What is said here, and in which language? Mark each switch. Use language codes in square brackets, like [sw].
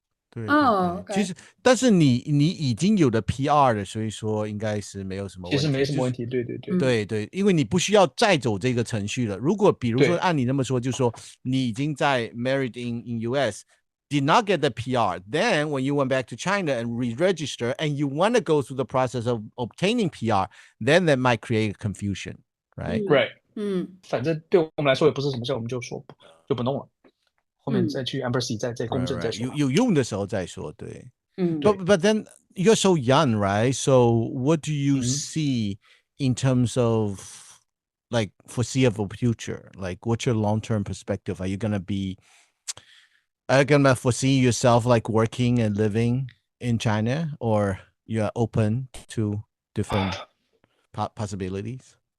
[zh] 对， [en] okay. [zh] 其实但是你已经有了 PR 了，所以说应该是没有什么问题。其实没什么问题，对，因为你不需要再走这个程序了。如果比如说按你那么说，就是说你已经在 [en] married in US。Did not get the PR. Then when you went back to China and re-register and you want to go through the process of obtaining PR, then that might create confusion, right? Right. [zh] 反正对我们来说也不是什么事，我们就不弄了，后面再去 embassy 再公证再说。有用的时候再说，对。 [en] But then you're so young, right? So what do you see in terms of like foreseeable future? Like what's your long-term perspective? Are you gonna foresee yourself like working and living in China, or you're open to different possibilities?